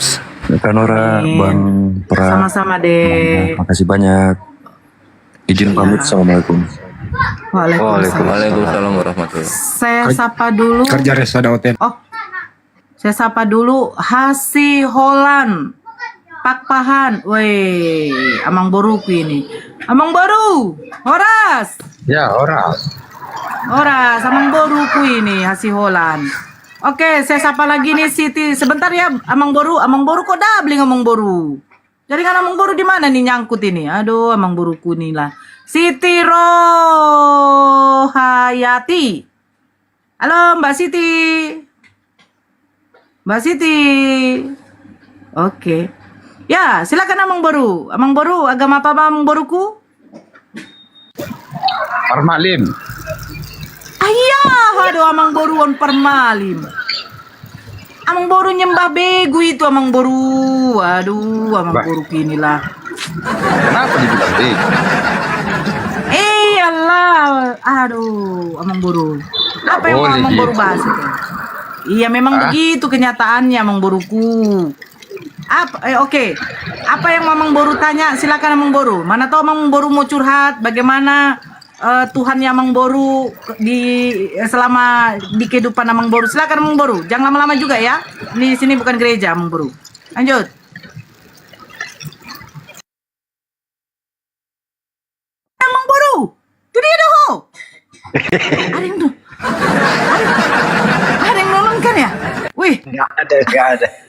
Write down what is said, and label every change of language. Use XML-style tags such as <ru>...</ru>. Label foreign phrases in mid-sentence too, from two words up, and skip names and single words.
<id>Kanora, Bang Pra. Sama-sama deh. Makasih banyak. Izin pamit. Assalamualaikum.</id> <ar>وعليكم السلام ورحمة الله.</ar> <id>Saya sapa dulu. Kerja resa daoten. Oh, saya sapa dulu Hasi Holland, Pak Pahan, woi, Amang Boruku ini, Amang Boru, Horas. Ya, Horas. Horas, Amang Boruku ini Hasi Holland. Oke, saya sapa lagi nih Siti. Sebentar ya, Amang Boru kok dabling Amang Boru. Jaringan Amang Boru di mana nih nyangkut ini? Aduh, Amang Boruku nih lah. Siti Rohayati. Halo Mbak Siti. Mbak Siti. Oke. Ya, silakan Amang Boru. Amang Boru, agama apa Amang Boruku? Parmalim. Ayah, aduh Amang Boru on permalim. Amang Boru nyembah begu itu Amang Boru. Aduh, Amang Boru inilah. Kenapa dibilang bego? Iyalah, aduh, Amang Boru. Apa yang mau Amang Boru bahas itu? Iya, memang begitu kenyataannya Amang Boruku. Oke. Apa yang Amang Boru tanya? Silakan Amang Boru. Mana tahu Amang Boru mau curhat bagaimana Tuhannya Amang Boru selama di kehidupan Amang Boru. Silakan Amang Boru. Jangan lama-lama juga ya. Di sini bukan gereja Amang Boru. Lanjut. Amang Boru. Itu dia doh. Ada yang tuh. Ada yang nolong kan ya? Wih. Nggak ada.</id>